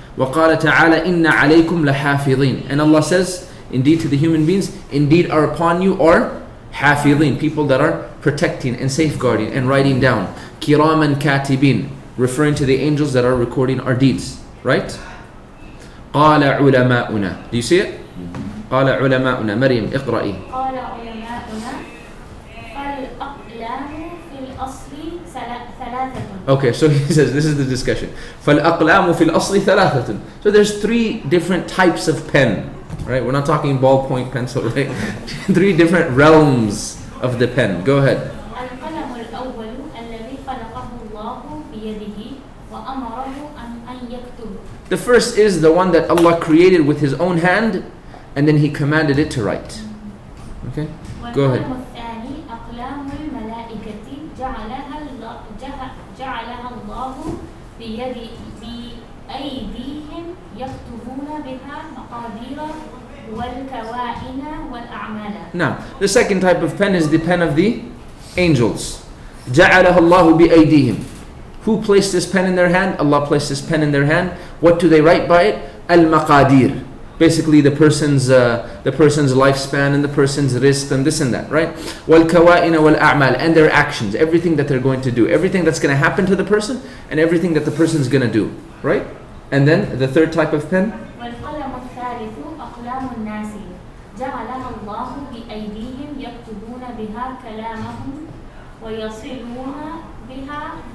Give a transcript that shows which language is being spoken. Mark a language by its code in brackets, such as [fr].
[ar] وقال تعالى إن عليكم لحافظين, [en] and Allah says, indeed to the human beings, indeed are upon you are [ar] حافظين, [en] people that are protecting and safeguarding and writing down. [ar] كراما كاتبين, [en] referring to the angels that are recording our deeds, right? [ar] قال علماؤنا, [en] do you see it? [ar] قال علماؤنا, مريم اقرأي. قال علماؤنا فالأقلام في الأصل ثلاثة. [en] Okay, so he says, this is the discussion. [ar] فالأقلام في الأصل ثلاثة. [en] So there's three different types of pen, right? We're not talking ballpoint pencil, right? Three different realms of the pen. Go ahead. [ar] القلم الأول الذي خلقه الله بيده وأمره أن يكتب. [en] The first is the one that Allah created with his own hand, and then he commanded it to write. Okay? Go ahead. [ar] والقلم الثاني أقلام الملائكة جعلها الله بأيديهم يكتبون بها مقادير والكوائن والأعمال. [en] Now, the second type of pen is the pen of the angels. [ar] جعلها الله بأيديهم. [en] Who placed this pen in their hand? Allah placed this pen in their hand. What do they write by it? Al-Maqadir. Basically the person's lifespan and the person's rizq and this and that, right? [ar] Wal-Kawa'ina wal-A'mal, [en] and their actions, everything that they're going to do, everything that's going to happen to the person and everything that the person's going to do, right? And then the third type of pen? [ar] والقلم الثالث أقلام الناس جعلها الله بأيديهم يكتبون بها كلامهم ويصلون بها